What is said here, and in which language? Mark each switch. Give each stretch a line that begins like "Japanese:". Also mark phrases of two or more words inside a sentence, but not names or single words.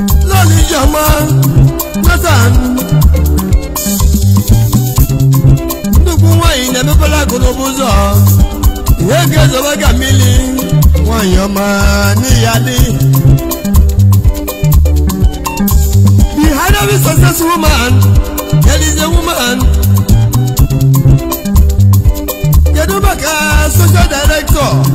Igbo: Lọlị Ijeọma, Nathan. Nnukwu nwaanyị na-emepere akụ n'ụba ụzọ. Ihe ga-ezobe ka mmiri. Nwaanyị ọma, n'ihi ya dị.
English: Behind every successful man, there is a woman.
Igbo: Kedu maka
English: social director?